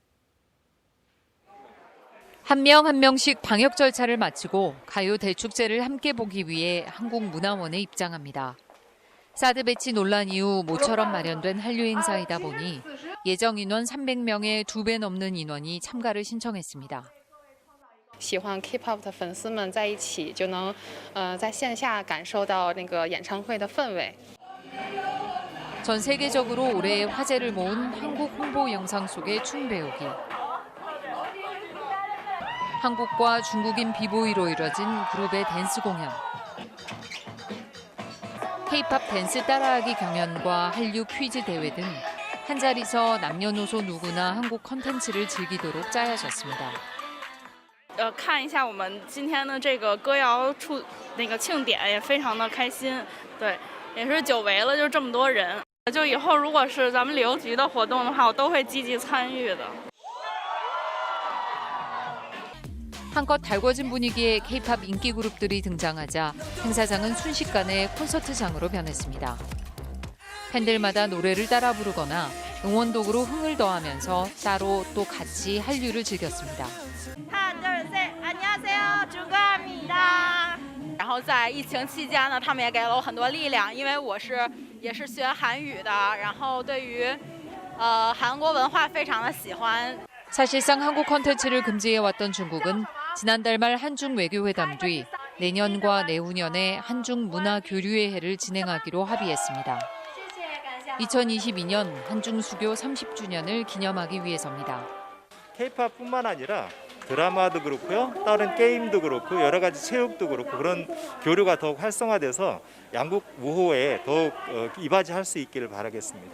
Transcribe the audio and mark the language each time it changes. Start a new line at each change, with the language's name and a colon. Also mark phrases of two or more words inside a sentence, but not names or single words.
Korean: 한 명 한 명씩 방역 절차를 마치고 가요 대축제를 함께 보기 위해 한국문화원에 입장합니다. 사드 배치 논란 이후 모처럼 마련된 한류 행사이다 보니 예정 인원 300명의 2배 넘는 인원이 참가를 신청했습니다.
Chinese: 喜欢 K-pop 的粉丝们在一起，就能在线下感受到那个演唱会的氛围。
Korean: 전 세계적으로 올해 화제를 모은 한국 홍보 영상 속의 춤 배우기. 한국과 중국인 비보이로 이뤄진 그룹의 댄스 공연. K-pop 댄스 따라하기 경연과 한류 퀴즈 대회 등 한자리서 남녀노소 누구나 한국 컨텐츠를 즐기도록 짜여졌습니다.
Chinese: 看一下我们今天的这个歌谣庆典也非常的开心，对，也是久违了，就这么多人。就以后如果是咱们旅游局的活动的话，我都会积极参与的。
Korean: 한껏 달궈진 분위기에 K-pop 인기 그룹들이 등장하자 행사장은 순식간에 콘서트장으로 변했습니다. 팬들마다 노래를 따라 부르거나 응원독으로 흥을 더하면서 따로 또 같이 한류를 즐겼습니다. 安妮하세요，中国입니다。
Chinese: 然后在疫情期间呢，他们也给了我很多力量，因为也是学韩语的，然后对于韩国文化非常的喜欢。
Korean: 사실상 한국 콘텐츠를 금지해왔던 중국은 지난달 말 한중 외교회담 뒤 내년과 내후년에 한중 문화 교류의 해를 진행하기로 합의했습니다. 2022년 한중 수교 30주년을 기념하기 위해서입니다. K-팝뿐만 아니라 드라마도 그렇고요, 다른 게임도 그렇고 여러 가지 체육도 그렇고 그런 교류가 더욱 활성화돼서 양국 우호에 더욱 이바지할 수 있기를 바라겠습니다.